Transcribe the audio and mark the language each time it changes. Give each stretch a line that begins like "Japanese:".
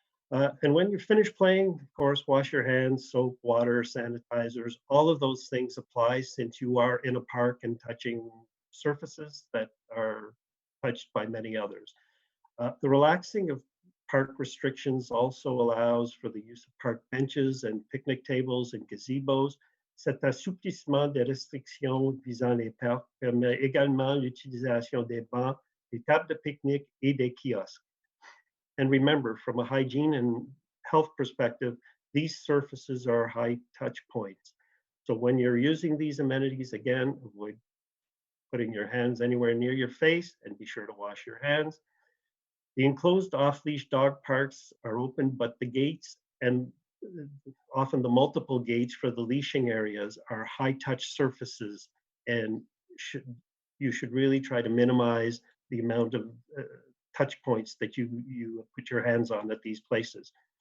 English: And when you finish playing, of course, wash your hands, soap, water, sanitizers, all of those things apply since you are in a park and touching surfaces that are touched by many others. The relaxing of park restrictions also allows for the use of park benches and picnic tables and gazebos.
French: Cet assouplissement des restrictions visant les parcs permet également l'utilisation des bancs, des tables de pique-nique et des kiosques.
English: And remember, from a hygiene and health perspective, these surfaces are high touch points. So when you're using these amenities, again, avoid putting your hands anywhere near your face and be sure to wash your hands. The enclosed off-leash dog parks are open, but the gates and often the multiple gates for the leashing areas are high-touch surfaces, and you should really try to minimize the amount of touch points that you put your hands on at these places.